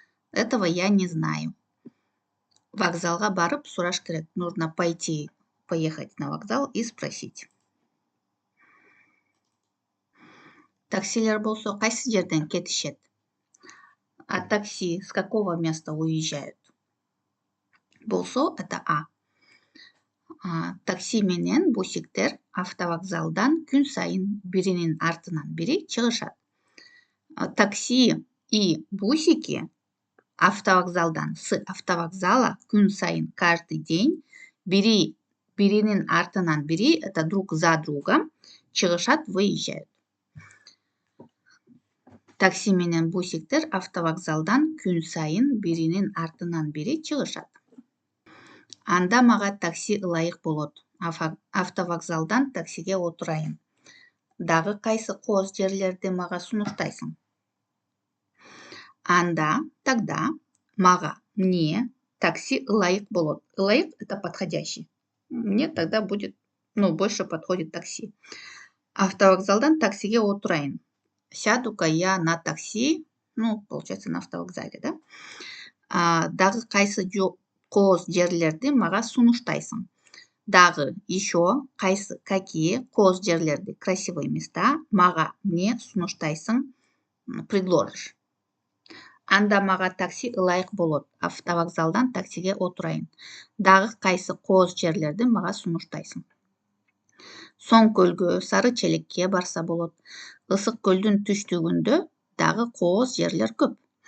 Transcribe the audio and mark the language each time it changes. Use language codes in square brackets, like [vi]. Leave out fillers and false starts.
[ru] Этого я не знаю. [ky] Вокзалга барып сураш керек. [ru] Нужно поехать на вокзал и спросить. [ky] Таксилер болсо кайсы жерден кетишет? [ru] А такси с какого места уезжают? Болсо это А. [ky] Такси менен бусиктер автовокзалдан күн сайын биринин артынан бири чыгышат. Такси и бусики автовокзалдан, [ru] с автовокзала [ky] күн сайын [ru] каждый день [ky] биринин артынан бири, [ru] это друг за другом, [ky] чыгышат, [ru] выезжают. [ky] Такси менен бусиктер автовокзалдан күн сайын биринин артынан бири чыгышат. Анда мага такси ылайык болот. Автовокзалдан таксиге отурайын. Дагы кайсы кооз жерлерди мага сунуштайсың? Анда, [ru] тогда, мне [ky] такси ылайык болот. [ru] Ылайык – это подходящий. Мне тогда будет, больше подходит такси. [ky] Автовокзалдан таксиге отурайын. [ru] Сяду-ка я на такси, получается, на автовокзале, да? [ky] Дагы кайсы кооз жерлерди мага сунуштайсың? Дагы [ru] еще [ky] какие кооз жерлерди, [ru] красивые места [ky] мне сунуштайсың, [ru] предложишь? [ky] Анда мага такси ылайык болот. Автовокзалдан таксиге отурайын. Дагы кайсы кооз жерлерди мага сунуштайсың? Соң көлгө, Сары Челекке барса болот. Ысык көлдүн түштүгүндө дагы кооз жерлер көп.